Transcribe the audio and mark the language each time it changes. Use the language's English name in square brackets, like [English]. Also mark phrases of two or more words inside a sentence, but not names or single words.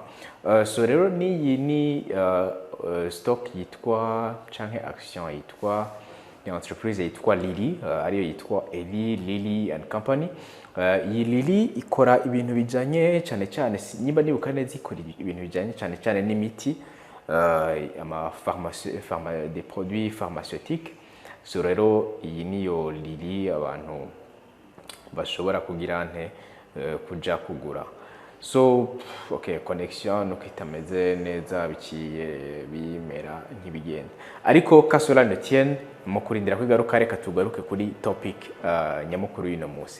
[Rundi] So rero n'iyi ni stock yitwa canke action yitwa entreprise yitwa Lilly, ariyo yitwa Eli Lilly and Company. Iyi Lilly ikora ibintu bijanye cyane cyane, niba nibuka neza, ikora ibintu bijanye cyane cyane n'imiti, [French] des produits pharmaceutiques. [Rundi] So rero iyi niyo Lilly abantu bashobora kugira nte kuja kugura. [English] So okay, [Rundi] connection uko itameze neza bikiye bimera nk'ibigenda, ariko kasola Etienne mu kurindira kwigaruka, reka tugaruke kuri topic nyamukuru y'ino munsi.